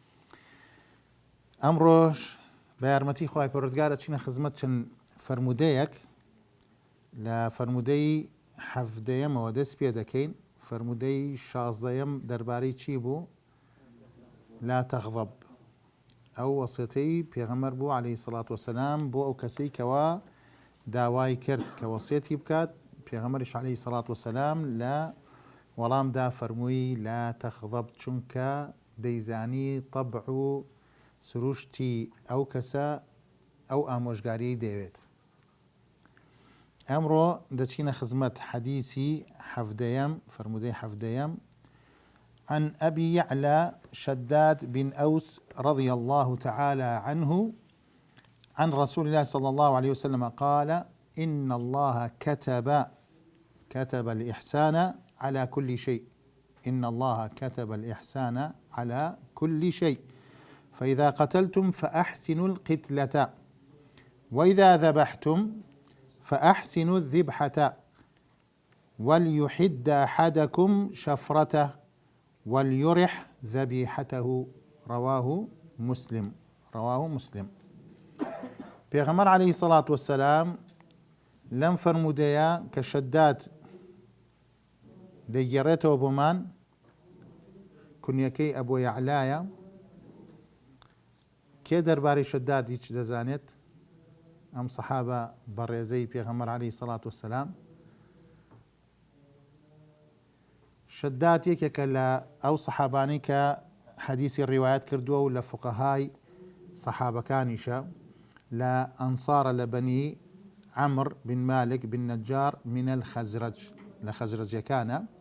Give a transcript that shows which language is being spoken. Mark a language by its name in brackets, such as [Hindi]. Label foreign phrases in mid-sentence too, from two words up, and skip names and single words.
[Central Kurdish] ئەمڕۆژ بە یارمەتی خوای پەروەردگار ئەچینە خزمەت چەند فرمودەیەک لە فرمودەی حەفدەیەمەوە دەست پێ دەکەین. فرمودەی 16ەم دەربارەی چی بوو؟ [Arabic] لا تغضب. [Central Kurdish] ئەو وەسیەتەی پێغەمبەر بوو [Arabic] عليه الصلاة والسلام [Central Kurdish] بۆ ئەو کەسەی کەوا داوای کرد کە وەسیەتی بکات. پێغەمبەریش [Arabic] عليه الصلاة والسلام [Central Kurdish] لە وەڵامدا فەرمووی [Arabic] لا تغضب، [Central Kurdish] چونکە دەیزانی طبع و سروشتی ئەو کەسە ئەو ئامۆژگاریی دەوێت. ئەمڕۆ دەچینە خزمەت حەدیثی حەفدەیەم، فرمودەی حەفدەیەم. [Arabic] عن أبي يعلى شداد بن أوس رضي الله تعالى عنه عن رسول الله صلى الله عليه وسلم قال: إن الله كتب الإحسان على كل شيء. إن الله كتب الإحسان على كل شيء، فإذا قتلتم فأحسنوا القتلة، وإذا ذبحتم فأحسنوا الذبحة، وليحد أحدكم شفرته وليرح ذبيحته. رواه مسلم. [Central Kurdish] پێغەمبەر [Arabic] عليه الصلاة والسلام [Central Kurdish] لەم فرمودەیە کە شەداد دەیگەڕێتەوە بۆمان، کونیەکەی ئەبو یەعلایە. کێ دەربارەی شەداد هیچ دەزانێت؟ ئەم سەحابە بەڕێزەی پێغەمبەر [Arabic] عليه الصلاة والسلام. [Central Kurdish] شەداد یەکێکە لە ئەو سەحابانەی کە حەدیثی ڕیوایەت کردووە و لە فوقەهای سەحابەکانیشە، لە ئەنسارە لە بەنی عەمر بن مالك بن نەجار [Arabic] من الخەزرەج، [Central Kurdish] لە خەزرەجیەکانە.